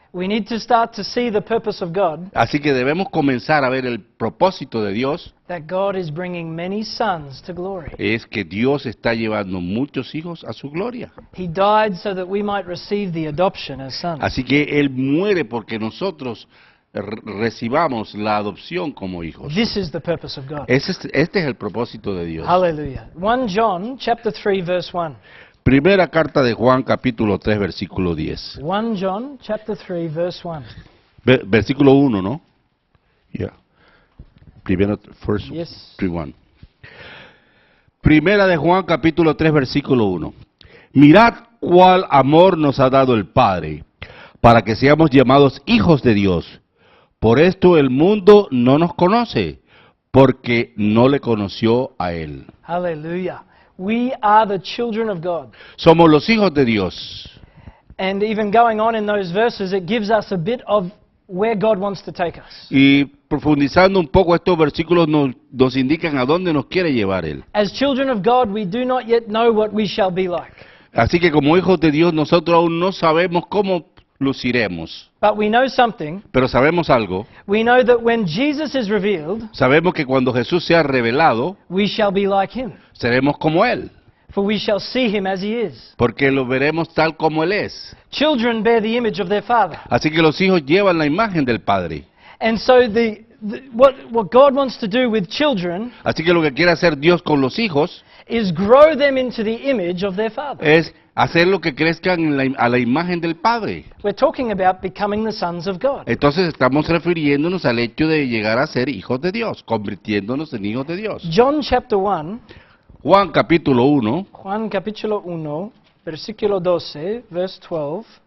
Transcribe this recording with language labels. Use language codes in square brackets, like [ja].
[en] We need to start to see the purpose of God, [es] Así que debemos comenzar a ver el propósito de Dios, [en] that God is bringing many sons to glory. [es] es que Dios está llevando muchos hijos a su gloria. [en] He died so that we might receive the adoption as sons. [es] Así que Él muere porque nosotros recibamos la adopción como hijos. [en] This is the purpose of God. [es] Este es el propósito de Dios. [en] Hallelujah. 1 John chapter 3 verse 1. [es] Primera carta de Juan, capítulo 3, versículo 10. [en] 1 John chapter 3 verse 1. [es] Versículo 1, ¿no? [en] Yeah. [es] Primero, [en] first, Yes. 3:1. [es] Primera de Juan, capítulo 3, versículo 1. Mirad cuál amor nos ha dado el Padre, para que seamos llamados hijos de Dios. Por esto el mundo no nos conoce, porque no le conoció a Él. [en] Hallelujah. We are the children of God. [es] Somos los hijos de Dios. [en] And even going on in those verses, it gives us a bit of where God wants to take us. [es] Y profundizando un poco estos versículos nos indican a dónde nos quiere llevar Él. [en] As children of God, we do not yet know what we shall be like. [es] Así que como hijos de Dios nosotros aún no sabemos cómo luciremos, [en] But we know something. [es] pero sabemos algo. [en] We know that when Jesus is revealed, [es] Sabemos que cuando Jesús sea revelado, [en] we shall be like him. [es] seremos como Él, [en] For we shall see him as he is. [es] porque lo veremos tal como Él es. [en] Children bear the image of their father. [es] Así que los hijos llevan la imagen del Padre. [en] And so what God wants to do with children [es] Así que lo que quiere hacer Dios con los hijos [en] is grow them into the image of their father. [es] es hacer lo que crezcan a la imagen del Padre. [en] We're talking about becoming the sons of God. [es] Entonces estamos refiriéndonos al hecho de llegar a ser hijos de Dios, convirtiéndonos en hijos de Dios. [en] John chapter 1, [es] Juan capítulo 1, Juan capítulo 1, versículo 12, [en] verse 12.